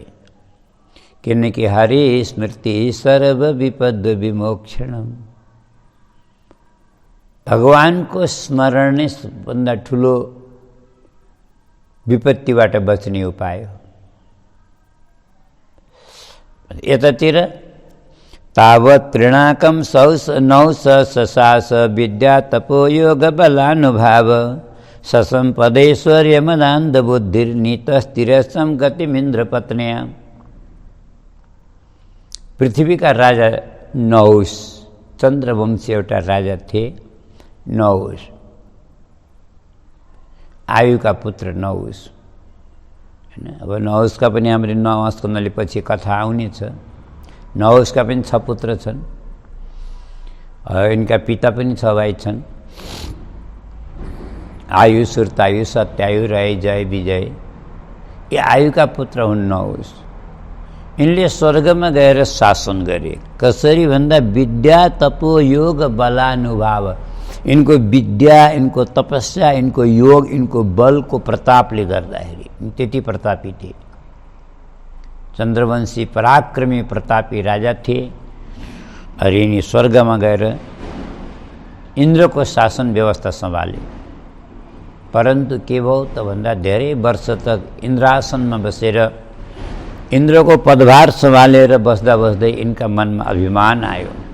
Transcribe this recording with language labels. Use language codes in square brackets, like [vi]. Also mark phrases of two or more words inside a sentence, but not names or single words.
[sa] किनकि हरि स्मृति सर्व विपद विमोक्षणम। [ne] भगवानको स्मरण नै सबभन्दा ठुलो विपत्तिबाट बच्ने उपाय हो। [sa] यतातिर तावत् त्रिणाकम नौस ससास विद्या तपो योग बलानुभाव ससंपदेश्वर्य मदान्ध बुद्धिर्नीतस्थिरसम गतिमिन्द्र पत्न्या। [ne] पृथ्वीका राजा नहुस, चन्द्रवंशी एउटा राजा थिए नहुस, आयुका पुत्र नहुस। अब नहुसका पनि हाम्रो 9 स्कन्धले पछि कथा आउनेछ। नहुसका पनि 6 पुत्र छन्। यिनका पिता पनि 6 भाइ छन्। आयु, सुरतायु, सत्यायु, रय, जय, विजय। यी आयुका पुत्र हुन् नहुस। यिनले स्वर्गमा गएर शासन गरे। कसरी भन्दा [sa] विद्या तपो योग बलानुभाव। [ne] इनको विद्या, इनको तपस्या, इनको योग, इनको बलको प्रतापले गर्दाखेरि त्यति प्रतापी थिए। चन्द्रवंशी पराक्रमी प्रतापी राजा थिए। अरे यिनी स्वर्गमा गएर इन्द्रको शासन व्यवस्था सम्हाले। परन्तु के भयो त भन्दा धेरै वर्ष तक इन्द्रासनमा बसेर इन्द्रको पदभार सम्हालेर बस्दा बस्दै यिनका मनमा अभिमान आयो।